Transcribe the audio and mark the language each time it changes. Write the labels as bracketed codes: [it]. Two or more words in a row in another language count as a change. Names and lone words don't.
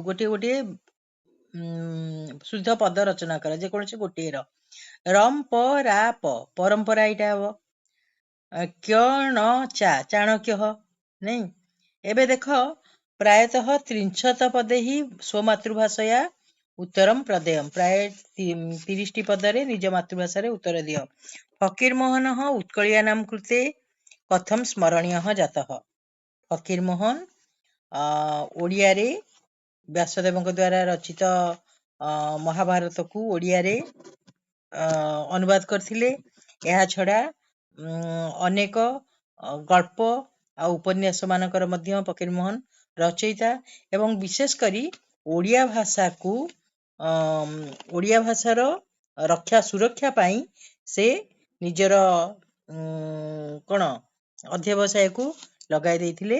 [or] ଗୋଟିଏ ଶୁଦ୍ଧ ପଦ ରଚନା କର, ଯେକୌଣସି ଗୋଟିଏର। ରମ୍ ପ ରା ପ ପରମ୍ପରା ଏଇଟା ହବ। କ୍ୟଣ ଚା ଚାଣକ୍ୟଃ ନାଇଁ। ଏବେ ଦେଖ, ପ୍ରାୟତଃ 30 ପଦେ ହିଁ [sa] ସ୍ୱମାତୃଭାଷୟା उत्तरम प्रदेयम [or] ପ୍ରାୟ 30ଟି ପଦରେ ନିଜ ମାତୃଭାଷା ରେ ଉତ୍ତର ଦିଅ। [sa] फकीरमोहन उत्कलियानां कृते कथम स्मरणीय जातः। [or] ଫକୀରମୋହନ ଓଡ଼ିଆ ରେ ବ୍ୟାସଦେବଙ୍କ ଦ୍ୱାରା ରଚିତ ମହାଭାରତ କୁ ଓଡ଼ିଆ ରେ ଅନୁବାଦ କରିଥିଲେ। ଏହା ଛଡା ଅନେକ ଗଳ୍ପ ଆଉ ଉପନ୍ୟାସ ମାନଙ୍କର ମଧ୍ୟ ଫକୀରମୋହନ ରଚୟିତା ଏବଂ ବିଶେଷ କରି ଓଡ଼ିଆ ଭାଷାକୁ ଓଡ଼ିଆ ଭାଷାର ରକ୍ଷା ସୁରକ୍ଷା ପାଇଁ ସେ ନିଜର କ'ଣ ଅଧ୍ୟବସାୟକୁ ଲଗାଇ ଦେଇଥିଲେ।